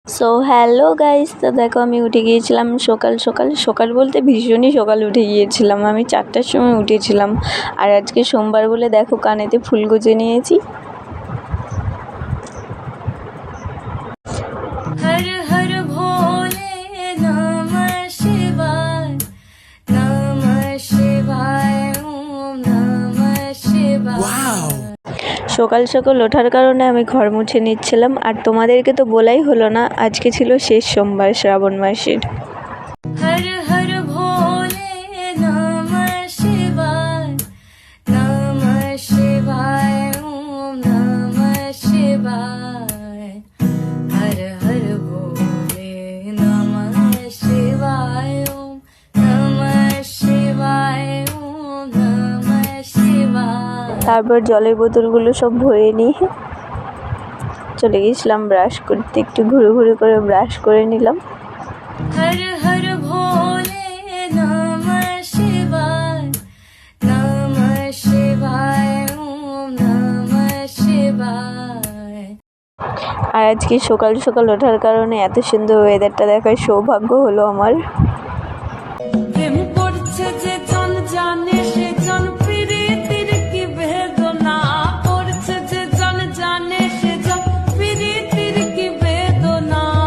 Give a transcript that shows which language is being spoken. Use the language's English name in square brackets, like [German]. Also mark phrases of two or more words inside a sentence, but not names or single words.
[Bangla] সো [English] hello guys, [Bangla] তো দেখো আমি উঠে গিয়েছিলাম সকাল সকাল সকাল বলতে ভীষণই সকাল উঠে গিয়েছিলাম। আমি 4টার সময় উঠেছিলাম। আর আজকে সোমবার বলে দেখো কানেতে ফুল গুজে নিয়েছি। [Sanskrit] হর হর ভোলে নমঃ শিবায়, নমঃ শিবায়, ওম নমঃ শিবায়। [Bangla] সকাল সকাল ওঠার কারণে আমি ঘর মুছে নিচ্ছিলাম। আর তোমাদেরকে তো বলাই হলো না, আজকে ছিল শেষ সোমবার শ্রাবণ মাসের। [Sanskrit] হর হর ভোলে নমঃ শিবায়, নমঃ শিবায়, ওম নমঃ শিবায়। হর হর ভোলে নমঃ শিবায়, ওম নমঃ শিবায়, ওম নমঃ শিবায়। [Bangla] তারপর জলের বোতলগুলো সব ভরে নিয়ে চলে গেছিলাম ব্রাশ করতে। একটু ঘুরে ঘুরে করে ব্রাশ করে নিলাম। [Sanskrit] হর হর ভোলে নমঃ শিবায়, নমঃ শিবায়, ওম নমঃ শিবায়। [Bangla] আর আজকে সকাল সকাল ওঠার কারণে এত সুন্দর ওয়েদারটা দেখার সৌভাগ্য হলো আমার। প্রেম করছে যে জন জানে সে জন প্রীতির কি বেদনা করছে, যে জন জানে সে জন প্রীতির কি বেদনা।